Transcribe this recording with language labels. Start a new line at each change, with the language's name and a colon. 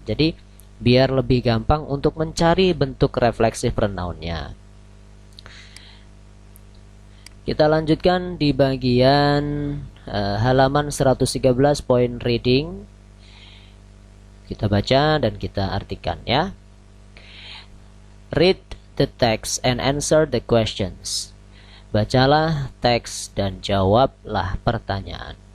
Indonesian: Jadi biar lebih gampang untuk mencari bentuk refleksif pronounnya. Kita lanjutkan di bagian halaman 113 point reading. Kita baca dan kita artikan ya.
English: Read the text and answer the questions.
Indonesian: Bacalah teks dan jawablah pertanyaan.